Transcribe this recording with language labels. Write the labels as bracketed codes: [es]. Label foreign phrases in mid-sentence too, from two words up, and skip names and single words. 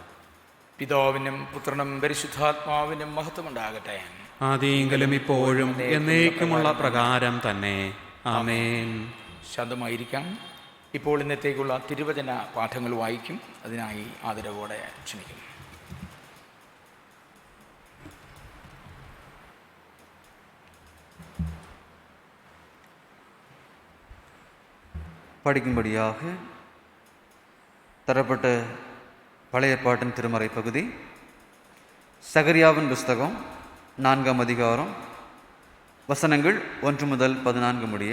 [ml] പിതാവിനും പുത്രനും പരിശുദ്ധാത്മാവിനും മഹത്വമുണ്ടാകട്ടെ. ആദിയെങ്കിലും ഇപ്പോഴും എന്നേക്കുമുള്ള പ്രകാരം തന്നെ. ആമേൻ. ശാന്തമായിരിക്കാം. ഇപ്പോൾ ഇന്നത്തേക്കുള്ള തിരുവചന പാഠങ്ങൾ വായിക്കും. അതിനായി ആദരവോടെ ക്ഷണിക്കും. [ta] படிக்கும்படியாக தரப்பட்ட பழைய ஏற்பாட்டின் திருமறை பகுதி சகரியாவின் புஸ்தகம் 4ஆம் அதிகாரம் வசனங்கள் 1 முதல் 14 முடிய.